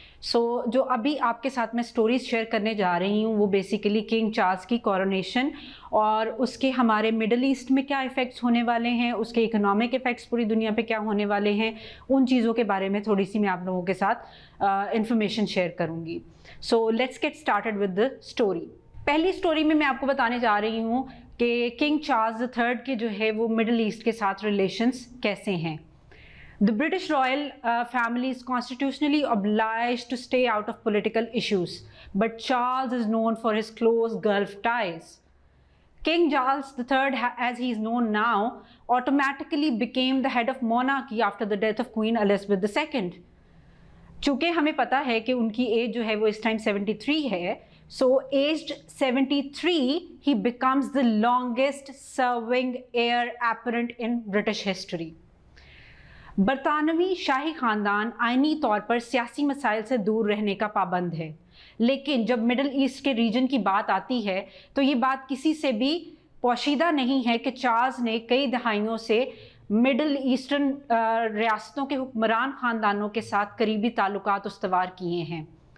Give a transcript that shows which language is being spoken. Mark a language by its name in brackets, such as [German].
[Hindi] So जो अभी आपके साथ मैं स्टोरीज शेयर करने जा रही हूँ वो बेसिकली किंग चार्ल्स की कोरोनेशन और उसके हमारे मिडल ईस्ट में क्या इफ़ेक्ट्स होने वाले हैं, उसके इकोनॉमिक इफ़ेक्ट्स पूरी दुनिया पे क्या होने वाले हैं, उन चीज़ों के बारे में थोड़ी सी मैं आप लोगों के साथ इंफॉर्मेशन शेयर करूँगी। [English] So let's get started with the story. [Hindi] पहली स्टोरी में मैं आपको बताने जा रही हूँ कि किंग चार्ल्स III के जो है वो मिडल ईस्ट के साथ रिलेशंस कैसे हैं। [English] The British royal family is constitutionally obliged to stay out of political issues, but Charles is known for his close Gulf ties. King Charles III, as he is known now, automatically became the head of monarchy after the death of Queen Elizabeth II. [Hindi] चूँकि हमें पता है कि उनकी as जो है वो इस टाइम 73 है, [English] so aged 73 he becomes the longest serving heir apparent in British history. [Hindi] बरतानवी शाही ख़ानदान आइनी तौर पर सियासी मसाइल से दूर रहने का पाबंद है, लेकिन जब मिडल ईस्ट के रीजन की बात आती है तो ये बात किसी से भी पोशीदा नहीं है कि चार्ल्स ने कई दहाइयों से मिडल ईस्टर्न रियासतों के हुक्मरान ख़ानदानों के साथ करीबी ताल्लुकात उस्तवार किए हैं।